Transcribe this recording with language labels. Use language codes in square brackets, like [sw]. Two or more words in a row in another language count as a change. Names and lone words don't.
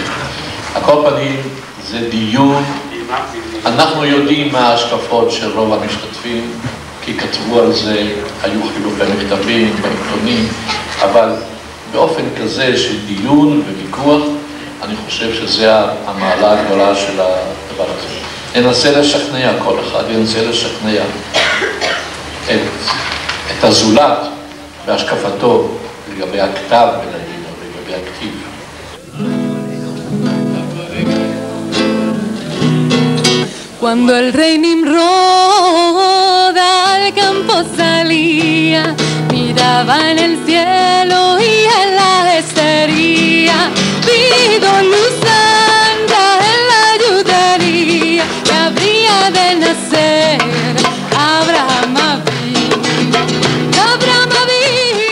[he] הכל פנים זה דיון, אנחנו יודעים מה ההשקפות של רוב המשתתפים, כי כתבו על זה, היו חילופי מכתבים בעיתונים, אבל באופן כזה של דיון וויכוח, אני חושב שזה המעלה הגדולה של הדבר הזה. ננסה לשכנע, כל אחד ינסה לשכנע את הזולת בהשקפתו לגבי הכתב בלדינו, לגבי הכתיב. [lad] Cuando el rey Nimrod al campo salía, miraba en el cielo y en la estería, pido luz santa en la ayudaría, que habría de nacer Abraham Avinu.